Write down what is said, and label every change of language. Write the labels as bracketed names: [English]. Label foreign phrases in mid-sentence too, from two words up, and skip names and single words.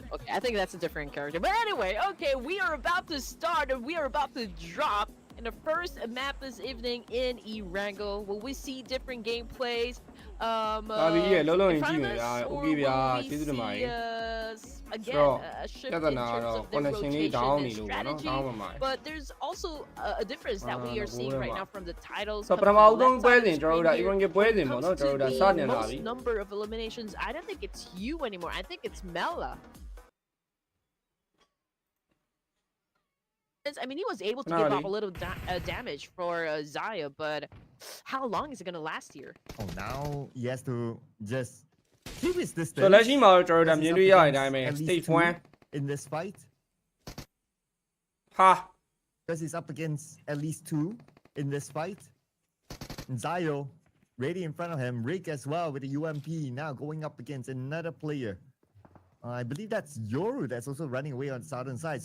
[English] Okay, I think that's a different character. But anyway, okay, we are about to start and we are about to drop in the first map this evening in Erangel. Will we see different gameplays? In front of us, or will we see again a shift in terms of the rotation and strategy? But there's also a difference that we are seeing right now from the titles. [Burmese] ပထမဦးဆုံးပွဲစဉ်ကျွန်တော်တို့ဒါ even ပွဲစဉ်ပေါ့နော်ကျွန်တော်တို့ဒါစတင်လာပြီ [English] most number of eliminations. I don't think it's you anymore. I think it's Mela. I mean, he was able to give up a little damage for Zaya, but how long is it going to last here? Oh, now he has to just keep his distance. [Burmese] ဆိုလက်ရှိမှာကျွန်တော်တို့ဒါမြင်တွေ့ရတဲ့အတိုင်းပဲ stage 1 [English] in this fight. ဟာ Because he's up against at least 2 in this fight. And Zio ready in front of him. Rick as well with the UMP now going up against another player. I believe that's Yoru that's also running away on the southern side.